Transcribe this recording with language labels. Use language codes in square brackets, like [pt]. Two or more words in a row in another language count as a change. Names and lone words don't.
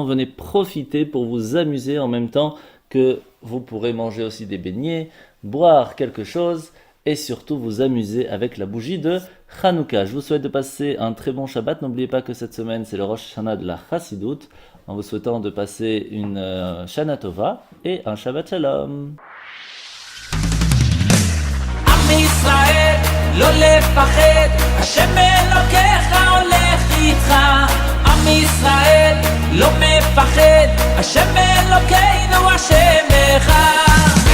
[fr] Venez profiter pour vous amuser en même temps que vous pourrez manger aussi des beignets, boire quelque chose et surtout vous amuser avec la bougie de Hanouka. Je vous souhaite de passer un très bon Shabbat. N'oubliez pas que cette semaine c'est le [he] ראש השנה [fr] de la Chassidut, en vous souhaitant de passer une [he] שנה טובה [fr] et un [he] שבת שלום. ישראל, לא לפחד, השם אלוקיך הולך איתך. עם ישראל, לא מפחד, השם אלוקינו השם אחד.